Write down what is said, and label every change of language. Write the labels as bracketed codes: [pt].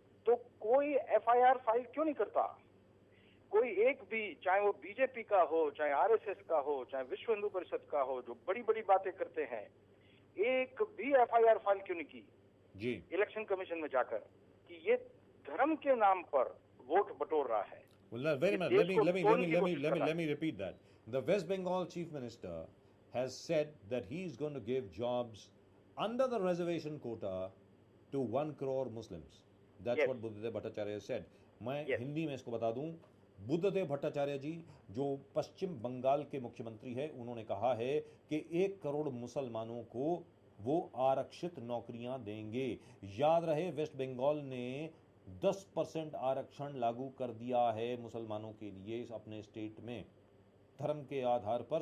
[hi] तो कोई FIR file क्यों नहीं करता? कोई एक भी, चाहे वो बीजेपी का हो, चाहे आरएसएस का हो, चाहे विश्व हिंदू परिषद का हो, जो बड़ी बड़ी बातें करते हैं, एक भी एफआईआर फाइल क्यों नहीं की जी इलेक्शन कमीशन में जाकर कि ये धर्म के नाम पर वोट बटोर रहा है? [en] Well, very much. Let me repeat that. The West Bengal chief minister has said that he is going to give jobs under the reservation quota to 1 crore Muslims. That's what Buddhadev Bhattacharya said. [hi] मैं हिंदी में इसको बता दूं, बुद्धदेव भट्टाचार्य जी जो पश्चिम बंगाल के मुख्यमंत्री है, उन्होंने कहा है कि 1 करोड़ मुसलमानों को वो आरक्षित नौकरियां देंगे। याद रहे, वेस्ट बंगाल ने 10% आरक्षण लागू कर दिया है मुसलमानों के लिए अपने स्टेट में, धर्म के आधार पर।